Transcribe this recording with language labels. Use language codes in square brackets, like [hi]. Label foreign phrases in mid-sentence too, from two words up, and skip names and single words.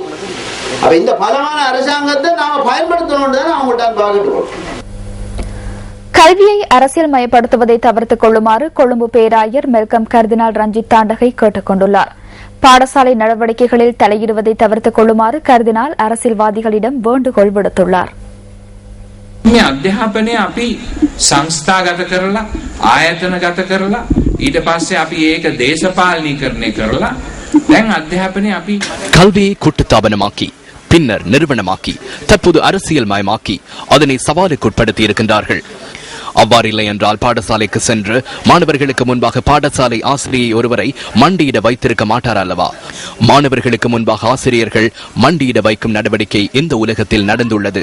[ta] அப்ப இந்த பலமான அரசாங்கத்தை நாம பயன்படுத்தணும் தான் அவங்கள்ட்ட பார்க்கணும். கல்வியை அரசியல் மயப்படுத்துவதை தவிர்த்துக் கொள்ளுமாறு கொழும்பு பேராயர் மெல்கம் கர்தினால் ரஞ்சித் தாண்டகை கேட்டுக் கொண்டுள்ளார். பாடசாலை நடவடிக்கைகளில் தலையிடுவதை தவிர்த்துக் கொள்ளுமாறு கர்தினால் அரசியல்வாதிகளிடம் வேண்டுகோள் விடுத்துள்ளார். [si] මේ අධ්‍යාපනය අපි සංස්ථාගත කරලා ආයතනගත කරලා ඊට පස්සේ අපි ඒක දේශපාලනීකරණය කරලා දැන් අධ්‍යාපනයේ අපි [ta] கல்வியை கூட்டுத்தாபனமாக்கி பின்னர் நிறுவனமாக்கி தற்போது அரசியல் மயமாக்கி அதனை சவாலுக்குட்படுத்தி இருக்கின்றார்கள். அவ்வாறில்லை என்றால் பாடசாலைக்கு சென்று மாணவர்களுக்கு முன்பாக பாடசாலை ஆசிரியை ஒருவரை மண்டியிட வைத்திருக்க மாட்டார் அல்லவா? மாணவர்களுக்கு முன்பாக ஆசிரியர்கள் மண்டியிட வைக்கும் நடவடிக்கை இந்த உலகத்தில் நடந்துள்ளது.